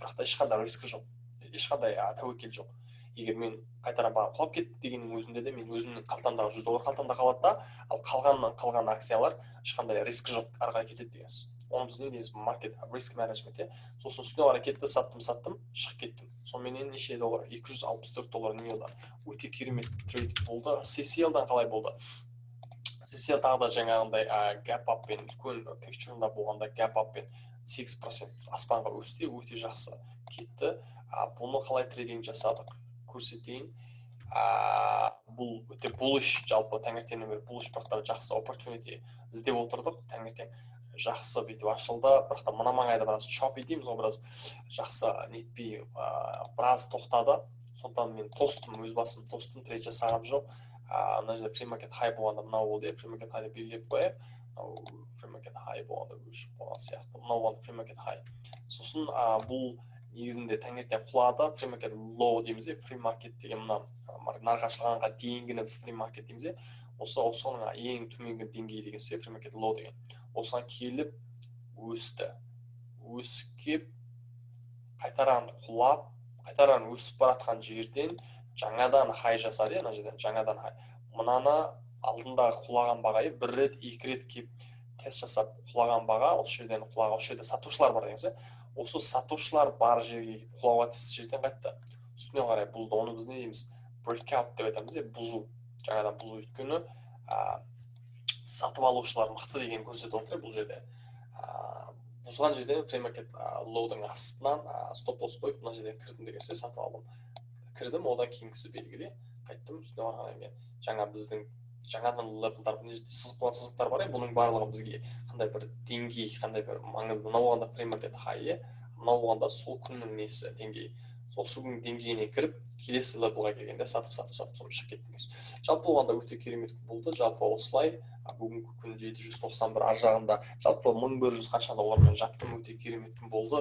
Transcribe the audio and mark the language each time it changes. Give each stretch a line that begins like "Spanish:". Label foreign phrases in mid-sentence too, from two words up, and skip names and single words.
Kazakh: Бірақ та ешқандай рискі жоқ, ешқандай тәуекел жоқ. Егер мен қайтадан баға құлап кетті дегеннің өзінде де мен өзімнің қалтамдағы $100 қалтамда қалады да, ал қалған акциялар ешқандай рискі жоқ, ары қарай кетеді дегенсіз. Оны біз не дейміз,
English: market risk management.
Kazakh: Сосын үстіне қарай кетті, саттым, шығып кеттім. Сонымен неше доллар? $264 не болды? Өте керемет трейд болды. CCL-дан қалай болды? CCL тағы да жаңағындай
English: gap up
Kazakh: пен үлкен пикчурында болғанда
English: gap up
Kazakh: пен 8% аспанға өсті, өте жақсы кетті. Бұны қалай трейдинг жасадық? Көрсетейін. Бұл өте bullish, жалпы таңертеңнен бері bullish бірақтар жақсы opportunity іздеп отырдық. Таңертең жақсы бүйтіп ашылды, бірақ та мына маңайда біраз choppy дейміз, ол біраз жақсы нетпей біраз тоқтады. Сондықтан мен тостым, өз басым тостым, трейд жасағам жоқ. Мына жерде
English: free market high
Kazakh: болғанда мынау болды,
English: free market high
Kazakh: белгілеп қояйық.
English: Free market high
Kazakh: болғанда өшіп болған сияқты. Мынау болғанда
English: free market high.
Kazakh: Сосын бұл негізінде таңертең құлады,
English: free market low
Kazakh: дейміз,
English: free market
Kazakh: деген мына нарық ашылғанға дейінгіні біз
English: free market
Kazakh: дейміз. Осының ең төменгі деңгейі деген сөз,
English: free market low деген.
Kazakh: Осыған келіп өсті. Өсіп кеп, қайтаран құлап, қайтаран өсіп баратқан жерден жаңадан high жасады, мына жерден жаңадан high. Мынаны алдындағы құлаған бағайы бір рет, екі рет кеп тест жасап құлаған баға, осы жерден құлаған, осы жерде сатушылар бар деген сөз. Осы сатушылар бар жерге құлауға тиісті жерден қайтты. Үстіне қарай бұзды. Оны біз не дейміз? Breakout деп айтамыз, бұзу. Жаңадан бұзу өйткені сатып алушылар мықты деген көрсетіп отыр бұл жерде. Бұзған жерден
English: free market low-дың
Kazakh: астынан
English: stop loss
Kazakh: қойып, мына жерден кірдім деген сөз, сатып алдым. Кірдім, одан кейінгісі белгілі. Қайттым, үстіне барғаннан кейін жаңа біздің жаңадан левелдар, мына жерде сызықтар бар, бұның барлығы бізге қандай бір деңгей, қандай бір маңызды.
English: Мынау болғанда free market high,
Kazakh: мынау болғанда сол күннің несі деңгейі. Сол күннің деңгейіне кіріп, келесі левелға келгенде сатып соны шығып кеттім. Жалпы болғанда өте керемет болды. Жалпы осылай бүгінгі күн 791 ар жағында жалпы 1100 қанша доллармен жаптым, өте керемет күн болды.